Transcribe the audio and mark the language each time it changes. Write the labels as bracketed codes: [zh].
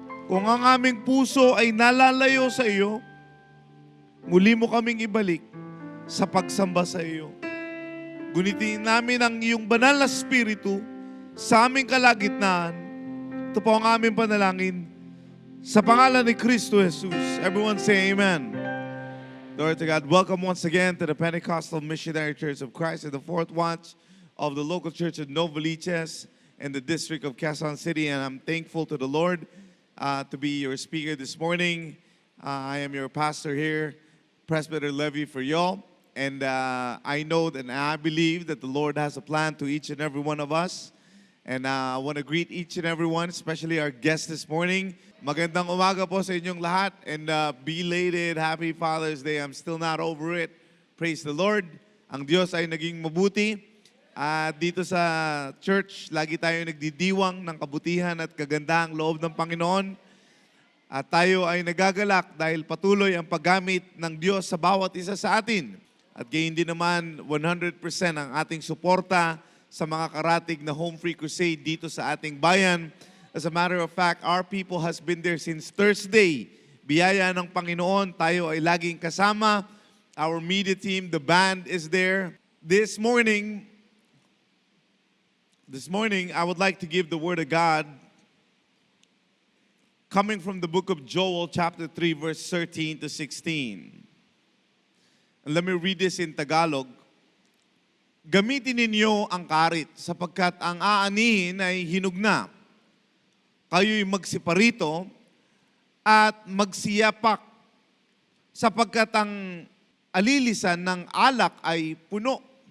[tl] Kung ang aming puso ay nalalayo sa iyo, muli mo kaming ibalik sa pagsamba sa iyo. Gunitin namin ang iyong banal na spiritu sa aming kalagitnaan. Ito po ang aming panalangin. Sa pangalan ni Kristo Jesus, [en] everyone say amen. Glory to God. Welcome once again to the Pentecostal Missionary Church of Christ in the Fourth Watch of the local church of Novaliches in the district of Quezon City. And I'm thankful to the Lord to be your speaker this morning. I am your pastor here, Presbyter Levy for y'all. And I know and I believe that the Lord has a plan to each and every one of us. And I want to greet each and every one, especially our guest this morning. [tl] Magandang umaga po sa inyong lahat [en] and belated Happy Father's Day. I'm still not over it. Praise the Lord. [tl] Ang Diyos ay naging mabuti. At dito sa church, lagi tayo nagdidiwang ng kabutihan at kagandahang loob ng Panginoon. At tayo ay nagagalak dahil patuloy ang paggamit ng Diyos sa bawat isa sa atin. At gayon din naman 100% ang ating suporta sa mga karatig na Home Free Crusade dito sa ating bayan. [en] As a matter of fact, our people has been there since Thursday. [tl] Biyaya ng Panginoon, tayo ay laging kasama. [en] Our media team, the band is there. This morning, I would like to give the Word of God coming from the book of Joel, chapter 3, verse 13 to 16. And let me read this in Tagalog. [tl] Gamitin ninyo ang karit sapagkat ang aanihin ay hinug na. Kayo'y magsiparito at magsiyapak sapagkat ang alilisan ng alak ay puno.